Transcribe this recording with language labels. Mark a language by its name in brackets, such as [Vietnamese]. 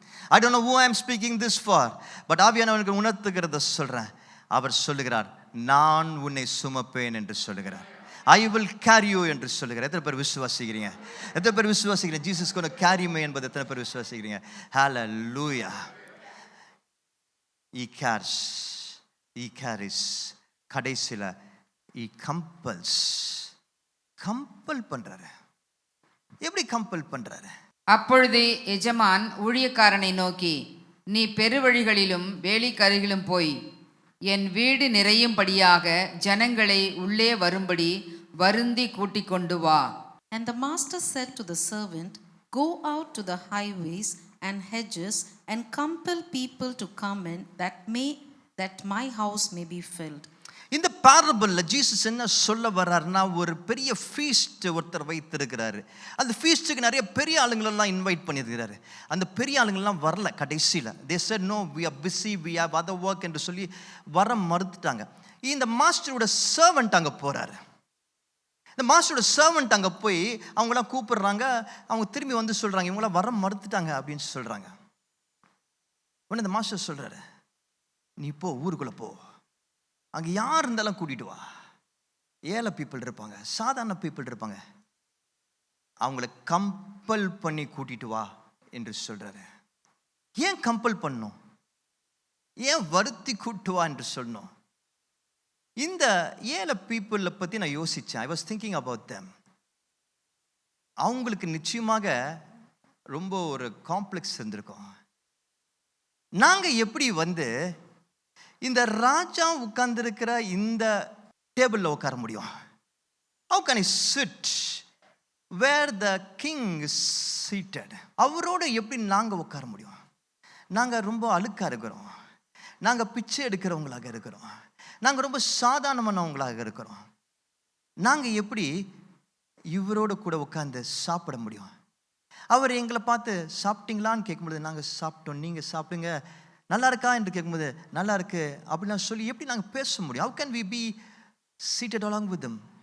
[English] I don't know who I am speaking this for, but [Tamil] ஆவியானவருக்கு உணர்த்துகிறத சொல்கிறேன். அவர் சொல்லுகிறார், நான் உன்னை சுமப்பேன் என்று சொல்லுகிறார். [English] I will carry you [Tamil] என்று சொல்லுகிறார். எத்தனை பேர் விசுவாசிக்கிறீங்க? எத்தனை பேர் விசுவாசிக்கிறீங்க Jesus [English] going to carry me [Tamil] என்பதை எத்தனை பேர் விசுவாசிக்கிறீங்க? [English] Hallelujah. He carries. கடைசியில் he compels. [Tamil] கம்பல் பண்றாரு. எப்படி கம்பல் பண்றாரு? அப்பொழுது எஜமான் ஊழியக்காரனை நோக்கி, நீ பெருவழிகளிலும் வேலிக்கருகிலும் போய் என் வீடு நிறையும்படியாக ஜனங்களை உள்ளே வரும்படி வருந்தி கூட்டிக் கொண்டு வா. [English] And the master said to the servant, go out to the highways and hedges and compel people to come in, that my house may be filled. [Tamil] இந்த பேரபிள்ல ஜீசஸ் என்ன சொல்ல வர்றாருன்னா, ஒரு பெரிய ஃபீஸ்ட் ஒருத்தர் வைத்திருக்கிறாரு. அந்த ஃபீஸ்ட்டுக்கு நிறைய பெரிய ஆளுங்களெல்லாம் இன்வைட் பண்ணியிருக்கிறாரு. அந்த பெரிய ஆளுங்கள்லாம் வரல. [English] கடைசியில் they said no, we are busy, we have other work [Tamil] என்று சொல்லி வர மறுத்துட்டாங்க. இந்த மாஸ்டரோட சர்வெண்ட் அங்கே போகிறாரு. இந்த மாஸ்டரோட சர்வெண்ட் அங்கே போய் அவங்களாம் கூப்பிடுறாங்க. அவங்க திரும்பி வந்து சொல்கிறாங்க, இவங்களாம் வர மறுத்துட்டாங்க அப்படின்னு சொல்கிறாங்க. உடனே இந்த மாஸ்டர் சொல்கிறாரு, நீ போ, ஊருக்குள்ளே போ, அங்கே யார் இருந்தாலும் கூட்டிகிட்டு வா. ஏழை பீப்புள் இருப்பாங்க, சாதாரண பீப்புள் இருப்பாங்க, அவங்கள கம்பல் பண்ணி கூட்டிகிட்டு வா என்று சொல்கிறாரு. ஏன் கம்பல் பண்ணணும்? ஏன் வருத்தி கூட்டு வா என்று சொல்லணும்? இந்த ஏழை பீப்புளை பற்றி நான் யோசித்தேன். [English] I was thinking about them. [Tamil] அவங்களுக்கு நிச்சயமாக ரொம்ப ஒரு காம்ப்ளெக்ஸ் இருந்திருக்கும். நாங்கள் எப்படி வந்து இந்த ராஜா உட்கார்ந்துருக்கிற இந்த டேபிளில் உட்கார முடியும்? [English] How can I sit where the king is seated? [Tamil] அவரோடு எப்படி நாங்கள் உட்கார முடியும்? நாங்கள் ரொம்ப அழுக்காக இருக்கிறோம், நாங்கள் பிச்சை எடுக்கிறவங்களாக இருக்கிறோம், நாங்கள் ரொம்ப சாதாரணமானவங்களாக இருக்கிறோம். நாங்கள் எப்படி இவரோடு கூட உட்காந்து சாப்பிட முடியும்? அவர் எங்களை பார்த்து சாப்பிட்டீங்களான்னு கேட்கும்போது நாங்கள் சாப்பிட்டோம், நீங்கள் சாப்பிடுங்க, நல்லா இருக்கா என்று கேட்கும்போது நல்லா இருக்கு அப்படிலாம் சொல்லி எப்படி நாங்கள் பேச முடியும்? [English] How can we be seated along with them?